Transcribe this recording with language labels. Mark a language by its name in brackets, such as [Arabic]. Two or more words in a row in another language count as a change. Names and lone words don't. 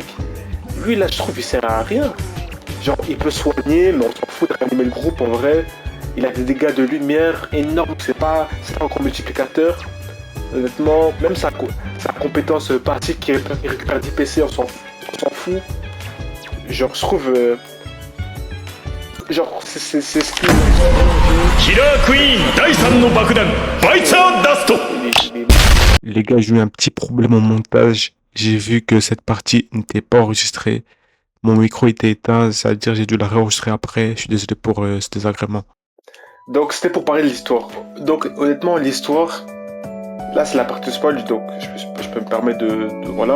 [French] Lui là, je trouve il sert à rien. Genre il peut soigner, mais on s'en fout de réanimer le groupe en vrai. Il a des dégâts de lumière énormes, c'est pas encore multiplicateur. Honnêtement, même sa compétence pratique qui récupère 10 PC, on s'en fout. Genre je trouve genre, c'est ce qui. [Japanese] キラークイーン第3の爆弾バイツァーダスト [French] Les gars, j'ai eu un petit problème au montage. J'ai vu que cette partie n'était pas enregistrée. Mon micro était éteint, c'est-à-dire j'ai dû la réenregistrer après. Je suis désolé pour ce désagrément. Donc, c'était pour parler de l'histoire. Donc, honnêtement, l'histoire. Là, c'est la partie spoil, donc je peux me permettre voilà.